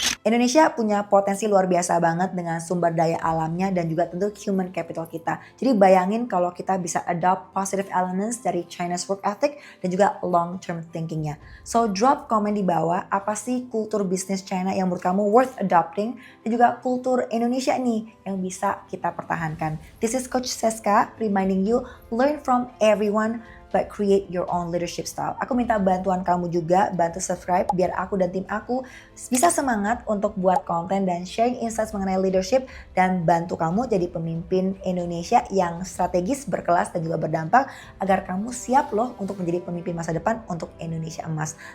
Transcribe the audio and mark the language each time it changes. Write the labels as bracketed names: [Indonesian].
[Indonesian] Indonesia punya potensi luar biasa banget dengan sumber daya alamnya dan juga tentu [English] human capital [Indonesian] kita. Jadi bayangin kalau kita bisa [English] adopt positive elements [Indonesian] dari China's work ethic dan juga long term thinkingnya. So drop komen di bawah, apa sih kultur bisnis China yang menurut kamu [English] worth adopting [Indonesian] dan juga kultur Indonesia nih yang bisa kita pertahankan. [English] This is Coach Seska reminding you, learn from everyone but create your own leadership style. [Indonesian] Aku minta bantuan kamu juga, bantu subscribe biar aku dan tim aku bisa semangat untuk buat konten dan [English] sharing insights [Indonesian] mengenai leadership dan bantu kamu jadi pemimpin Indonesia yang strategis, berkelas dan juga berdampak agar kamu siap loh untuk menjadi pemimpin masa depan untuk Indonesia emas.